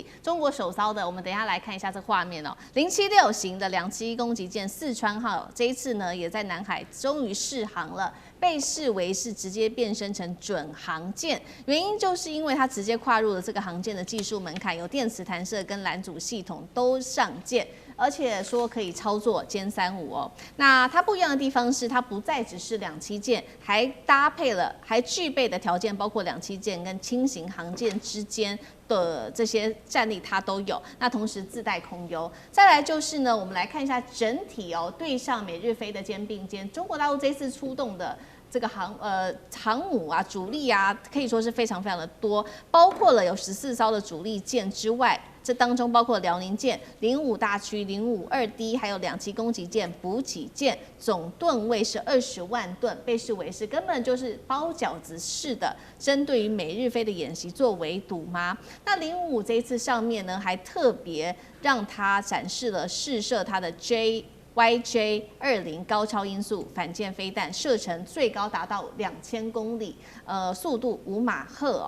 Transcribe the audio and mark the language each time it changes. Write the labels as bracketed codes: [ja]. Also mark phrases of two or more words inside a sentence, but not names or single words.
[zh] 中國首艘的，我們等一下來看一下這畫面哦。076型的2棲攻擊艦四川號，這一次呢也在南海終於試航了。被視為是直接變身成準航艦，原因就是因為它直接跨入了這個航艦的技術門檻，有電磁彈射跟攔阻系統都上艦，而且說可以操作殲35 哦。那它不一樣的地方是，它不再只是2棲艦，還具備的條件包括2棲艦跟輕型航艦之間的這些戰力它都有，那同時自帶空優。再來就是呢，我們來看一下整體哦，對上美日菲的肩并肩，中国大陸這次出动的這個航母啊，主力啊，可以說是非常非常的多，包括了有14艘的主力艦之外，這當中包括遼寧艦、05大驅、052D， 還有2棲攻擊艦、補給艦，總噸位是20萬噸，被視為是根本就是包餃子式的，針對於美日菲的演習做圍堵嗎？那055這一次上面呢，還特別讓它展示了試射它的YJ-20高超音速反艦飛彈，射程最高達到2000公里，速度5馬赫哦。